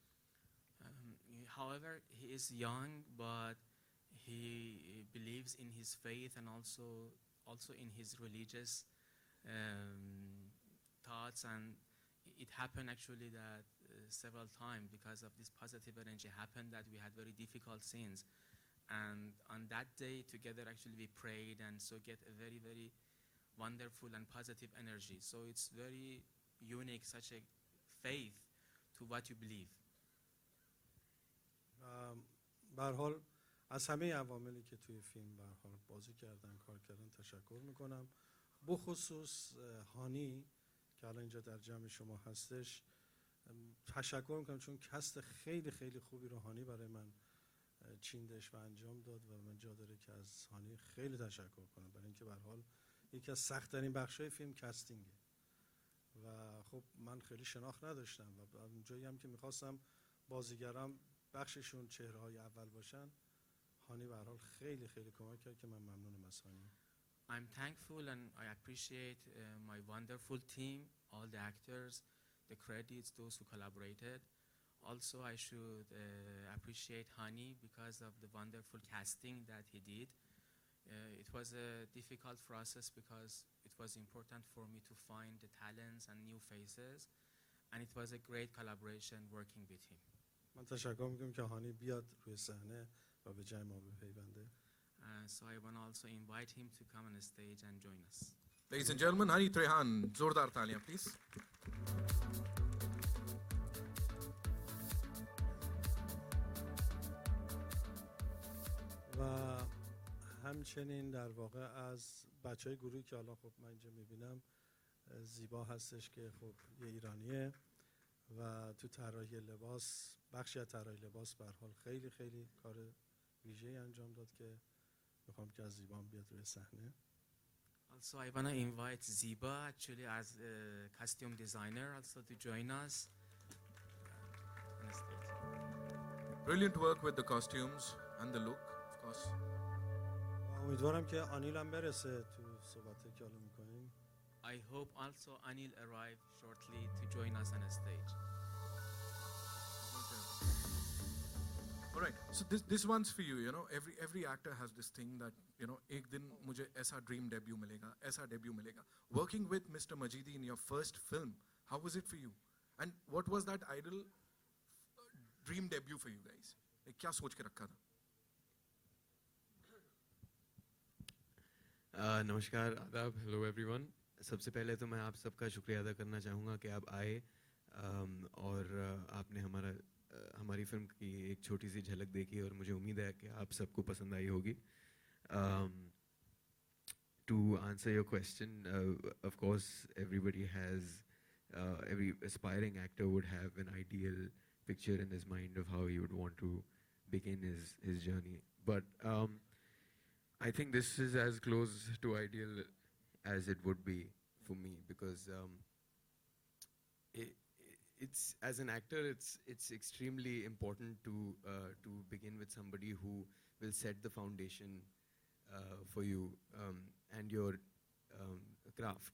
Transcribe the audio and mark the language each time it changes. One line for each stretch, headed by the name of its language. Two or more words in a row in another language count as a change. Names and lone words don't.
English: However, he is young, but he believes in his faith and also in his religious thoughts, and it happened actually that several times because of this positive energy happened that we had very difficult scenes, and on that day together actually we prayed and so get a very wonderful and positive energy. So it's very unique, such a faith to what you believe.
Persian: به هر حال از همه عواملی که توی فیلم به هر حال بازی کردن، کار کردن تشکر میکنم. بخصوص هانی که الان اینجا در جمع شما هستش تشکر میکنم، چون کست خیلی خیلی خوبی رو هانی برای من چیندش و انجام داد و من جا داره که از هانی خیلی تشکر کنم، برای اینکه به هر حال یکی از سخت‌ترین بخش‌های فیلم کاستینگه و خب من خیلی شناخت نداشتم و اونجایی هم که میخواستم بازیگرام بخششون چهره‌های اول باشن، هانی به هر حال خیلی خیلی کمک کرد که من ممنونم از هانی.
English: I'm thankful and I appreciate my wonderful team, all the actors, the credits, those who collaborated. Also, I should appreciate Hani because of the wonderful casting that he did. It was a difficult process because it was important for me to find the talents and new faces, and it was a great collaboration working with him.
Persian: من تشکر میکنم که هانی بیاد روی صحنه و به جای ما بپیونده.
English: So I want to also invite him to come on the stage and join us. Ladies and gentlemen, Hani Trehan,
Hindi: ज़ोरदार तालियाँ please.
Persian: و همچنین در واقع از بچهای گروهی که حالا خب من اینجا میبینم زیبا هستش که خب یه ایرانیه و تو طراحی لباس، بخشی از طراحی لباس به هر حال خیلی خیلی کار ویژه‌ای انجام داد که میخوام که از زیبا بیاد روی صحنه.
English: Also, I want to invite Ziba, actually, as a costume designer, also to join us on the stage. Brilliant work with the costumes and the look, of course.
Persian: امیدوارم که آنیل هم برسه تو صحبتی که حالا میکنیم.
English: I hope also Anil arrive shortly to join us on the stage. All right, so this one's for you. You know, every actor has this thing that, you know,
Hindi: एक दिन मुझे ऐसा
English: dream debut
Hindi: मिलेगा, ऐसा debut मिलेगा.
English: Working with Mr. Majidi in your first film, how was it for you? And what was that ideal dream debut for you guys? Like,
Hindi: क्या सोच के रखा था? नमस्कार, आदाब,
English: hello everyone.
Hindi: सबसे पहले तो मैं आप सबका शुक्रिया अदा करना चाहूँगा कि आप आए और आपने हमारी फिल्म की एक छोटी सी झलक देखी और मुझे उम्मीद है कि आप सबको पसंद आई होगी।
English: To answer your question, of course, everybody has, every aspiring actor would have an ideal picture in his mind of how he would want to begin his journey. But I think this is as close to ideal as it would be for me because it's as an actor, it's extremely important to begin with somebody who will set the foundation for you and your craft.